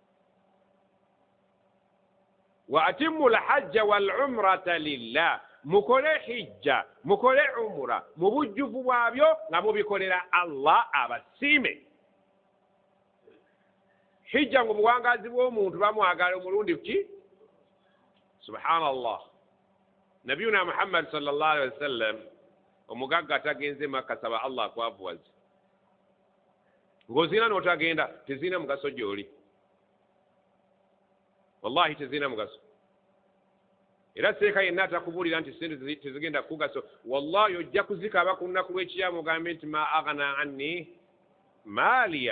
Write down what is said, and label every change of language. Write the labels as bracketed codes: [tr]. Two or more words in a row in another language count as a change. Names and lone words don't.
[ar] وأتموا الحج والعمرة لله [lg] mukole hijja mukole umra mu bujjuvu bwabyo nga mubikolera Allah abasiime hijja ngo buwangazi bw'omuntu bamwagala omulundi ki subhanallah [ar] نبينا محمد صلى الله عليه وسلم [lg] omugagga atagenze Makka saba Allah akwavuwaze ng'ozina n'otagenda tezina mugaso gy'oli wallahi tezina mugaso era seeka yenna atakubuulira nti sente tezigenda kugaso wallahi ojja kuzikaaba ku lunaku lw'ekiyama ogambe nti [ar] ما أغنى عني ماليه